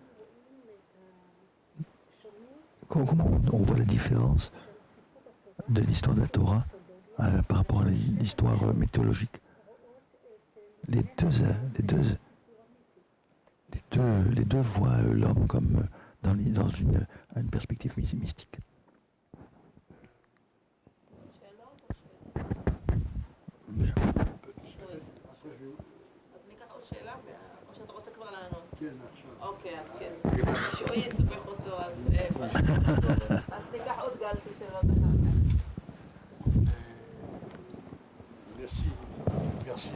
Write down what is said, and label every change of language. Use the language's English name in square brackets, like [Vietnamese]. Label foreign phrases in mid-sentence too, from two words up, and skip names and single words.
[French] Comment on voit la différence de l'histoire de la Torah par rapport à l'histoire mythologique? Les deux voient l'homme comme dans une perspective mystique. [Hebrew] אוקיי, אז כן. שהוא יספח אותו, אז ניקח עוד גל של שאלות אחר.